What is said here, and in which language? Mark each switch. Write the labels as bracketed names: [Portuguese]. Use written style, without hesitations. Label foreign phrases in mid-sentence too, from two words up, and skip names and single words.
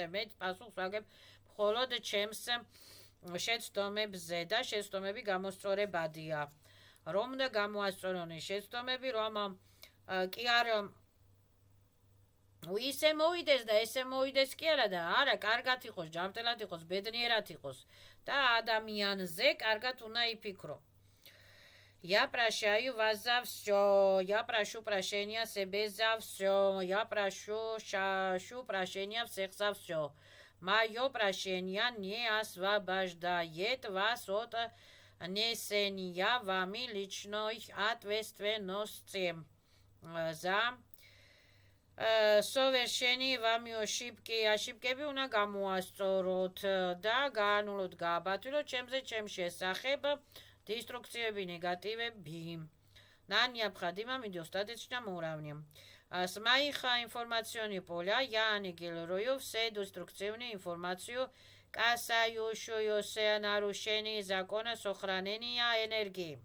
[Georgian] მე პასუხს ვაგებ მხოლოდ ჩემს შეცდომებზე და შეცდომები გამოსწორებადია. რომ და გამოასწორონ შეცდომები, რომ კი არ ისე მოვიდეს და ესე მოვიდეს კი არა და არა, კარგად იყოს, ჯანმრთელად იყოს, ბედნიერად იყოს და ადამიანზე каргат უნდა იფიქრო. [Russian] Я прощаю вас за все, я прошу прощения себе за все, я прошу прощения всех за все. Мое прощение не освобождает вас от несения вами личной ответственности за совершение вами ошибкები [Georgian] უნდა გამოასწოროთ და გაანულოთ, გააბათილოთ ჩემზე, ჩემ შესახებ деструкциеби, негативеби. [Russian] На необходимом и достаточном уровне. С моих информационных поля я аннигилирую все деструктивную информацию, касающуюся нарушений закона сохранения энергии.